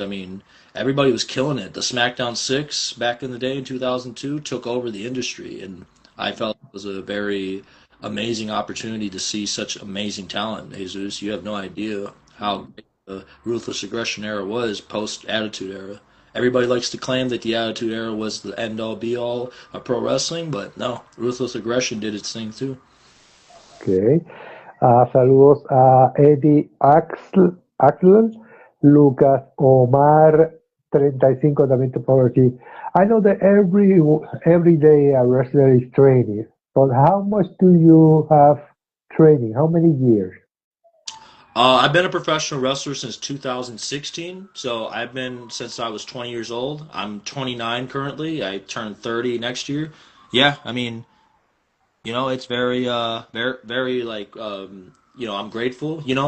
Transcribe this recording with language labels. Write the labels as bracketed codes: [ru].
[en] I mean, everybody was killing it. The SmackDown 6 back in the day in 2002 took over the industry, and I felt it was a very amazing opportunity to see such amazing talent. Jesus, you have no idea how great the Ruthless Aggression era was post Attitude Era. Everybody likes to claim that the Attitude Era was the end all be all of pro wrestling, but no, Ruthless Aggression did its thing too. Okay. [es] Saludos a Eddie Axel, Lucas Omar 35 también te por aquí. [en] I know that every day a wrestler is training, but how much do you have training? How many years? I've been a professional wrestler since 2016, so I've been since I was 20 years old. I'm 29 currently. I turn 30 next year. Yeah, I mean, it's very like, I'm grateful.